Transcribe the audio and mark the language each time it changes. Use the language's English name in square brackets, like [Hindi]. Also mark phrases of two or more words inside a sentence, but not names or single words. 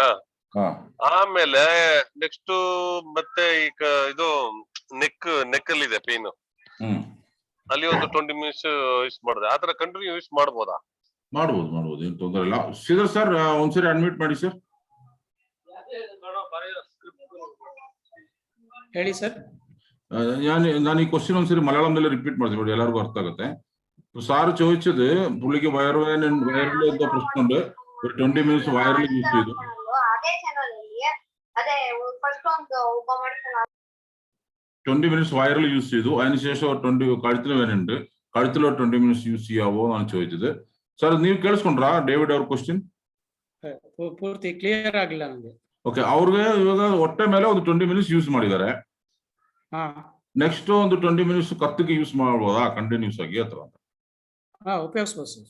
[Kannada] ಆಮೇಲೆ ನೆಕ್ಸ್ಟ್ ಮತ್ತೆ ಈಗ ಇದು ನೆಕ್ ಅಲ್ಲಿ ಇದೆ ಪೇನ್, ಅಲ್ಲಿ ಒಂದು 20 [English] minutes use [Kannada] ಮಾಡಿದೆ. ಆತರ [English] continue use [Kannada] ಮಾಡ್ಬೋದಾ? ಮಾಡ್ಬೋದು, ಏನು ತೊಂದರೆ ಇಲ್ಲ. ಶ್ರೀಧರ್ ಸರ್ ಒಂದ್ಸರಿ ಅಡ್ಮಿಟ್ ಮಾಡಿ ಸರ್. ಹೇಳಿ ಸರ್. ನಾನು ಈ ಕ್ವಶನ್ ಒಂದ್ಸರಿ ಮಲಯಾಳಂದಲ್ಲಿ ರಿಪೀಟ್ ಮಾಡ್ತೀನಿ ನೋಡಿ, ಎಲ್ಲರಿಗೂ ಅರ್ಥ ಆಗುತ್ತೆ. [Malayalam] സാറ് ചോദിച്ചത് പുള്ളിക്ക് വയറിൽ എന്തോ പ്രശ്നമുണ്ട്, ഒരു 20 മിനിറ്റ്സ് വയറിൽ യൂസ് ചെയ്തു. [Kannada] ಅದೇ ಚಾನಲ್ ಅಲ್ಲಿ ಅದೇ ಫಸ್ಟ್ ಒಂದು ಒಬ್ಬ ಮಾಡ್ತಾನೆ [Malayalam] 20 മിനിറ്റ്സ് വയറിൽ യൂസ് ചെയ്തു, അതിനുശേഷം 20 കഴുത്തിൽ വേനുണ്ട്, കഴുത്തിൽ 20 മിനിറ്റ്സ് യൂസ് ചെയ്യാവോ എന്നാണ് ചോദിച്ചത്. [Kannada] ಸರ್ ನೀವು ಕೇಳಿಸ್ಕೊಂಡ್ರಾ ಡೇವಿಡ್ ಅವ್ರ ಕ್ವಶನ್? ಪೂರ್ತಿ ಕ್ಲಿಯರ್ ಆಗಿಲ್ಲ ನನಗೆ. ಓಕೆ, ಅವ್ರಿಗೆ ಇವಾಗ ಹೊಟ್ಟೆ ಮೇಲೆ ಒಂದು 20 [English] minutes use [Kannada] ಮಾಡಿದ್ದಾರೆ. ಹಾ, ನೆಕ್ಸ್ಟ್ ಒಂದು 20 ಮಿನಿಟ್ಸ್ ಕತ್ತಿಗೆ ಯೂಸ್ ಮಾಡ್ಬೋದಾ ಕಂಟಿನ್ಯೂಸ್ ಆಗಿ ಅಥವಾ? ಹಾ, ಉಪಯೋಗಿಸ್ಬೋದು ಸರ್.